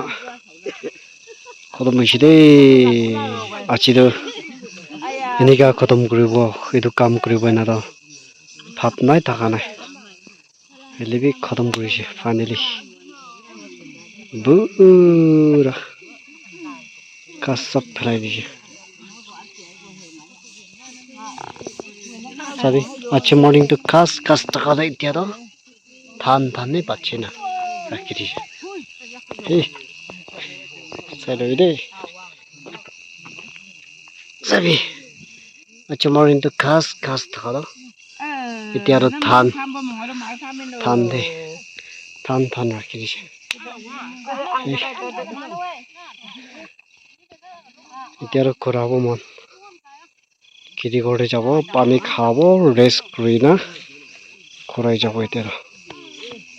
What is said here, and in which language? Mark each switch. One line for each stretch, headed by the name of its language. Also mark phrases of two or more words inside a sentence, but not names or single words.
Naga Pidgin: Khatam hoise de. Achi do. Enika khatam kuribo, etu kam kuribo ena toh. Bhab nai thaka nai. Hile bi khatam kurise finally. Pura kas sab philai dishe. Sabi ache morning to kas taka da etia toh than nei pache na rakhi dishe. Hey. Sai lo de. Sabi ache morning to kas taka da. Etia toh than de. Than rakhi dishe. Etia toh korabo mon. Kiti kore jabo, pani khabo, rest kuri na korai jabo etia toh.